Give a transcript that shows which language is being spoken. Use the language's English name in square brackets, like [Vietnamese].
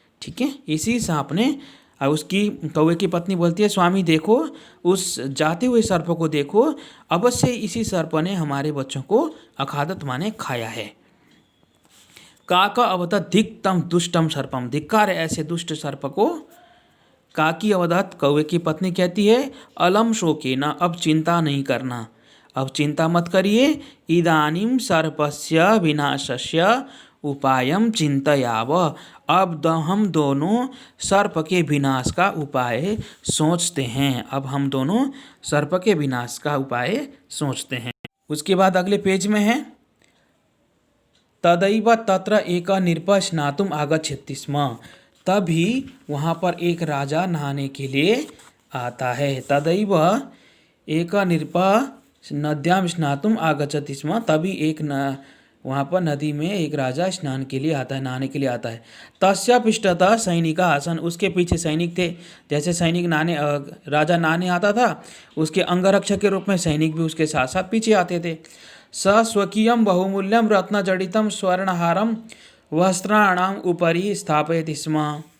[Hindi] ठीक है, इसी सांप ने। उसकी कौवे की पत्नी बोलती है, स्वामी देखो, उस जाते हुए सर्प को देखो, अवश्य इसी सर्प ने हमारे बच्चों को अखादत माने खाया है। [Sanskrit] काका अवदत् धिक्तम दुष्टम सर्पम। [Hindi] धिक्कार है ऐसे दुष्ट सर्प को। [Sanskrit] काकी अवदत्, [Hindi] कौवे की पत्नी कहती है, [Sanskrit] अलम शोकेन, [Hindi] अब चिंता नहीं करना, अब चिंता मत करिए। [Sanskrit] इदानीं सर्पस्य विनाशस्य उपायम चिंतयाव। [Hindi] अब हम दोनों सर्प के विनाश का उपाय सोचते हैं। अब हम दोनों सर्प के विनाश का उपाय सोचते हैं। उसके बाद अगले पेज में है, [Sanskrit] तदैव तत्र एक नृपः स्नातुम् आगच्छति स्म। [Hindi] तभी वहाँ पर एक राजा नहाने के लिए आता है। [Sanskrit] तदैव एक नृपः नद्यां स्नातुम् आगच्छति स्म। [Hindi] तभी एक वहाँ पर नदी में एक राजा स्नान के लिए आता है, नहाने के लिए आता है। [Sanskrit] तस्य पृष्ठतः सैनिका आसन, [Hindi] उसके पीछे सैनिक थे। जैसे सैनिक राजा नहाने आता था, उसके अंगरक्षक के रूप में सैनिक भी उसके साथ साथ पीछे आते थे। [Sanskrit] स स्वकीयम बहुमूल्यम रत्नजडितम स्वर्णहारम वस्त्राणाम उपरि स्थापयति स्म।